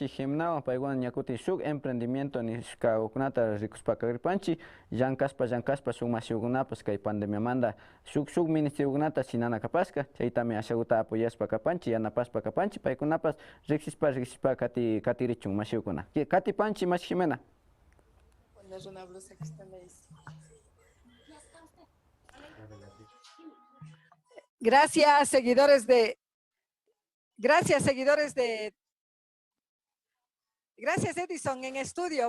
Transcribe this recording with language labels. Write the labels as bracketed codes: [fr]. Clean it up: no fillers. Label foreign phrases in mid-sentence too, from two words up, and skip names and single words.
[qu] himnawan paykuna ñakutin shuk emprendimiento nishka ukunata rikuspakaripanchi llankaspa shuk mashiukunapas kay pandemiamanda shuk ministeriokunata shinana kapashka chaytami ashakuta apoyaspa kapanchi yanapaspa kapanchi paykunapas riksispa katirichun mashiukuna katipanchi mashi Jimena. [es] Poner una blusa que está medio. Gracias, seguidores de... Gracias, Edison, en estudio.